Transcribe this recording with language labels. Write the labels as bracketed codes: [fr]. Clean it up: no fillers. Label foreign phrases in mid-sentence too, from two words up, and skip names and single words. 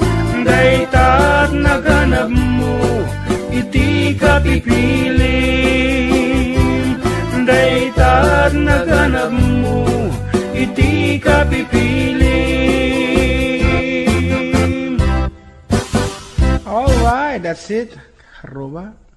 [ilo] Daitat naganap mo, iti kapipiling. Daitat naganap mo, iti kapipiling. [en] Alright, that's it. Roba.